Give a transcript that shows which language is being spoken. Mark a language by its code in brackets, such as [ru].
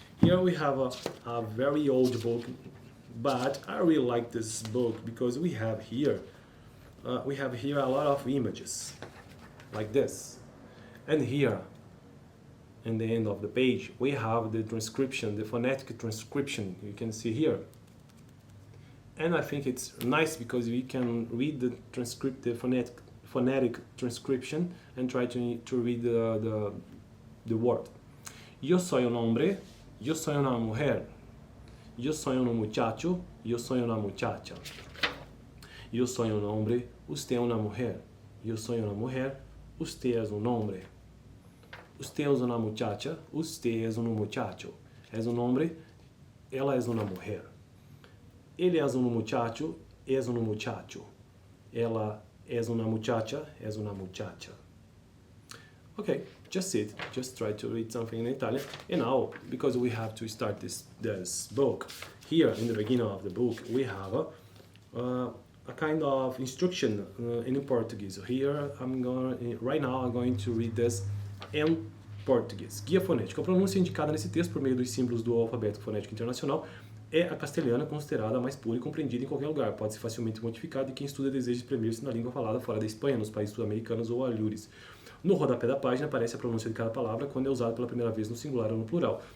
[en] Here we have a very old book, but I really like this book because we have here a lot of images like this, and here in the end of the page we have the transcription, the phonetic transcription you can see here, and I think it's nice because we can read the transcript, the phonetic transcription, and try to read the word. [es] Yo soy un hombre, yo soy una mujer. Yo soy un muchacho, yo soy una muchacha. Yo soy un hombre, usted es una mujer. Yo soy una mujer, usted es un hombre. Usted es una muchacha, usted es un muchacho. Es un hombre, ela es una mujer. Ele es un muchacho, es un muchacho. Ela es una muchacha, es una muchacha. [en] Okay, just it. Just try to read something in Italian. And now, because we have to start this book, here in the beginning of the book, we have a kind of instruction in Portuguese. So here, right now, I'm going to read this in Português. [pt] Guia fonética. A pronúncia indicada nesse texto por meio dos símbolos do alfabeto fonético internacional é a castelhana, considerada a mais pura e compreendida em qualquer lugar. Pode ser facilmente modificada e quem estuda deseja exprimir-se na língua falada fora da Espanha, nos países sul-americanos ou alhures. No rodapé da página aparece a pronúncia de cada palavra quando é usada pela primeira vez no singular ou no plural.